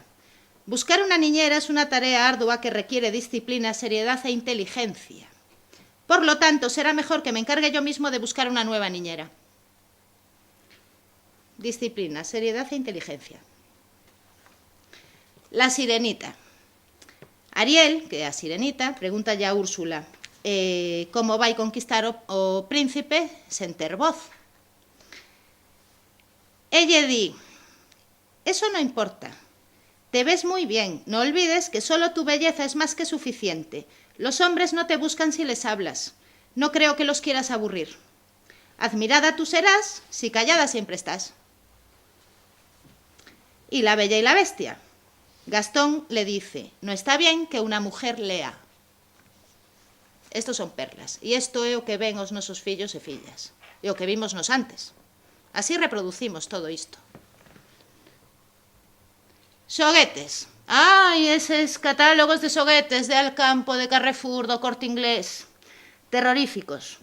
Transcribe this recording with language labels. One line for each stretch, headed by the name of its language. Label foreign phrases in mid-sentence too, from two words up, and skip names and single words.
Spanish: Buscar una niñera es una tarea ardua que requiere disciplina, seriedad e inteligencia. Por lo tanto, será mejor que me encargue yo mismo de buscar una nueva niñera. Disciplina, seriedad e inteligencia. La sirenita. Ariel,
Galician: que é a sirenita, pregunta a Úrsula como vai conquistar o príncipe sen ter voz.
Spanish: Ella di, eso no importa. Te ves muy bien, no olvides que solo tu belleza es más que suficiente. Los hombres no te buscan si les hablas. No creo que los quieras aburrir. Admirada tú serás si callada siempre estás. Y la Bella y la Bestia. Gastón le dice, no está bien que una mujer lea. Estos son perlas.
Galician: E isto é o que ven os nosos fillos e fillas. E o que vimos nos antes.
Spanish: Así reproducimos todo isto.
Galician: Xoguetes. Ai, eses catálogos de xoguetes de Alcampo, de Carrefour, do Corte Inglés. Terroríficos.